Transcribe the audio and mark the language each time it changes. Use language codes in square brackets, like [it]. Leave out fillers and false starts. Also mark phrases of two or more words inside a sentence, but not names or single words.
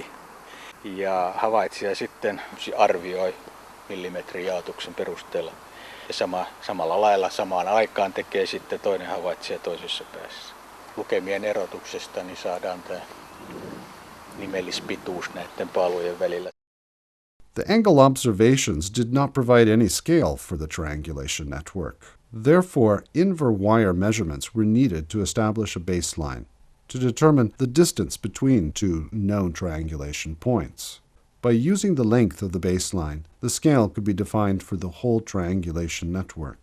[fi] Ja havaitsija sitten arvioi millimetrijaotuksen perusteella. Ja samalla lailla samaan aikaan tekee sitten toinen havaitsija toisessa päässä. Lukemien erotuksesta niin saadaan tämä nimellispituus näiden paalujen välillä. [en] The angle observations did not provide any scale for the triangulation network. Therefore, invar wire measurements were needed to establish a baseline to determine the distance between two known triangulation points. By using the length of the baseline, the scale could be defined for the whole triangulation network.